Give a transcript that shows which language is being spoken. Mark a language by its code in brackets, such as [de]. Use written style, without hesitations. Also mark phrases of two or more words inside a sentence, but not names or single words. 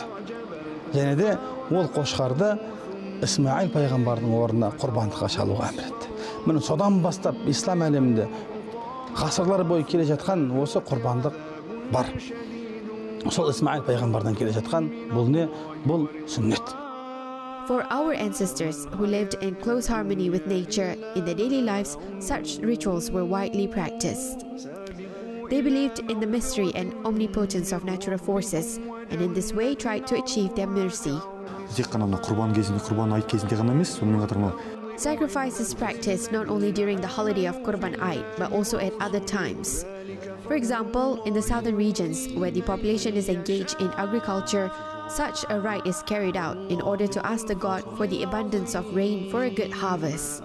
[kk] Және де ол қошқарды Исмаил пайғамбардың орнына құрбандыққа шалуға әмір етті. Міне содан бастап ислам әлемінде ғасырлар бойы келе жатқан осы құрбандық бар. Сол Исмаил пайғамбардан келе жатқан бұл не? Бұл сүннет. [en] For our ancestors who lived in close harmony with nature in their daily lives, such rituals were widely practiced. They believed in the mystery and omnipotence of natural forces, and in this way tried to achieve their mercy. [kk] Тек қана құрбан кезінде, құрбан айт кезінде ғана емес, сонымен қатар [en] Sacrifice is practiced not only during the holiday of Kurban Ait, but also at other times. For example, in the southern regions, where the population is engaged in agriculture, such a rite is carried out in order to ask the god for the abundance of rain for a good harvest.